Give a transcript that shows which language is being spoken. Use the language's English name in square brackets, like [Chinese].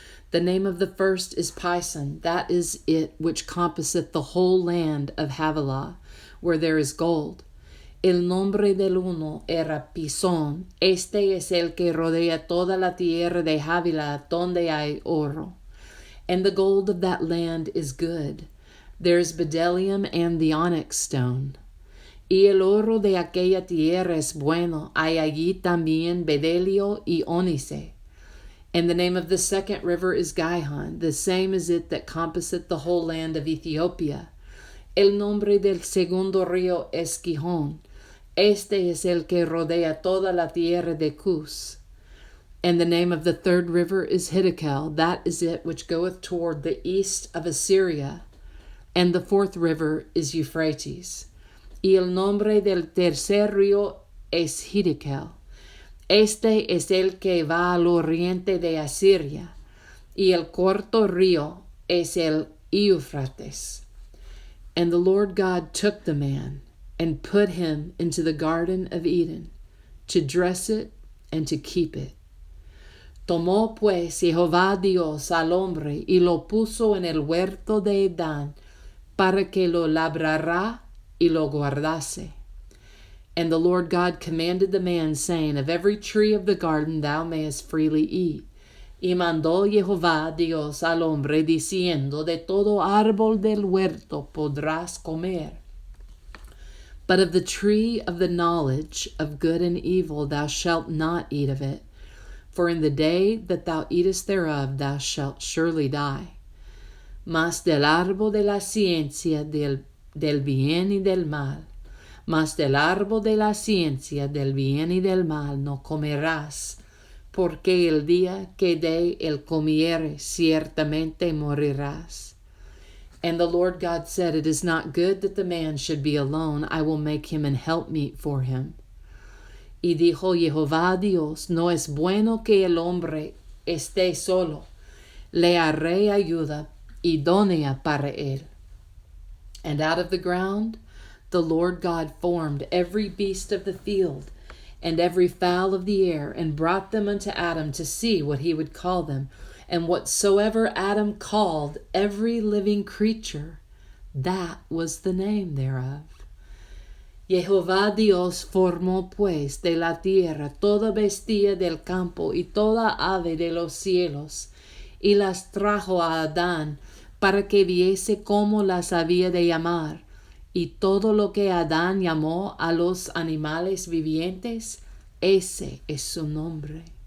[English] The name of the first is Pison, that is it which compasseth the whole land of Havilah, where there is gold. [Spanish] El nombre del uno era Pisón, este es el que rodea toda la tierra de Havilah, donde hay oro. [English] And the gold of that land is good. There is bdellium and the onyx stone. [Spanish] Y el oro de aquella tierra es bueno, hay allí también bedelio y ónice. [English] And the name of the second river is Gihon, the same is it that compasseth the whole land of Ethiopia. [Spanish] El nombre del segundo río es Gihon, este es el que rodea toda la tierra de Cus. [English] And the name of the third river is Hiddekel. That is it which goeth toward the east of Assyria. And the fourth river is Euphrates. [Spanish] Y el nombre del tercer río es Hiddekel. Este es el que va al oriente de Asiria. Y el cuarto río es el Euphrates. [English] And the Lord God took the man and put him into the garden of Eden, to dress it and to keep it. [Spanish] Tomó pues Jehová Dios al hombre y lo puso en el huerto de Edén para que lo labrara y lo guardase. [English] And the Lord God commanded the man, saying, Of every tree of the garden thou mayest freely eat. [Spanish] Y mandó Jehová Dios al hombre, diciendo, De todo árbol del huerto podrás comer. [English] But of the tree of the knowledge of good and evil thou shalt not eat of it. For in the day that thou eatest thereof thou shalt surely die. [Spanish] Mas del árbol de la ciencia del bien y del mal, mas del árbol de la ciencia del bien y del mal no comerás, porque el día que de él comieres ciertamente morirás. [English] And the Lord God said, It is not good that the man should be alone. I will make him an helpmeet for him. [Spanish] Y dijo Jehová Dios, no es bueno que el hombre esté solo. Le haré ayuda idónea para él. [English] And out of the ground the Lord God formed every beast of the field, and every fowl of the air, and brought them unto Adam to see what he would call them. And whatsoever Adam called every living creature, that was the name thereof. [Spanish] Jehová Dios formó pues de la tierra toda bestia del campo y toda ave de los cielos, y las trajo a Adán para que viese cómo las había de llamar. Y todo lo que Adán llamó a los animales vivientes, ese es su nombre.